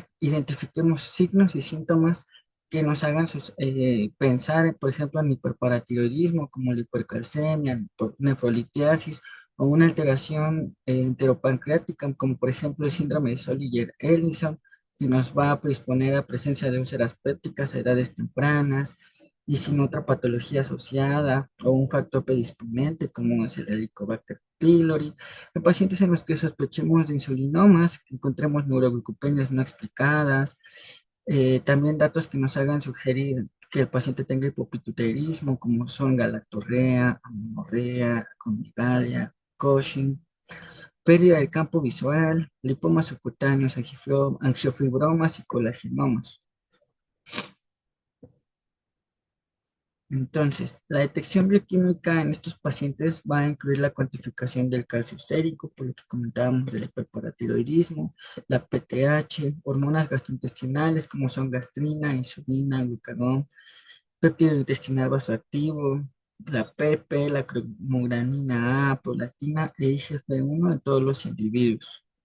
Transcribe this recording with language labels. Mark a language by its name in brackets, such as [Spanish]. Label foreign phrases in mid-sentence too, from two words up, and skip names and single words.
[Spanish] identifiquemos signos y síntomas que nos hagan pensar, por ejemplo, en hiperparatiroidismo, como la hipercalcemia, nefrolitiasis, o una alteración enteropancreática, como por ejemplo el síndrome de Solier-Ellison, que nos va a predisponer a presencia de úlceras pépticas a edades tempranas, y sin otra patología asociada, o un factor predisponente, como es el Helicobacter pylori. En pacientes en los que sospechemos de insulinomas, que encontremos neuroglucopenias no explicadas, también datos que nos hagan sugerir que el paciente tenga hipopituitarismo, como son galactorrea, amenorrea, aconigalia, Cushing, pérdida del campo visual, lipomas subcutáneos, angiofibromas y colagenomas. Entonces, la detección bioquímica en estos pacientes va a incluir la cuantificación del calcio sérico, por lo que comentábamos del hiperparatiroidismo, la PTH, hormonas gastrointestinales como son gastrina, insulina, glucagón, péptido intestinal vasoactivo, la PP, la cromogranina A, prolactina e IGF-1 en todos los individuos.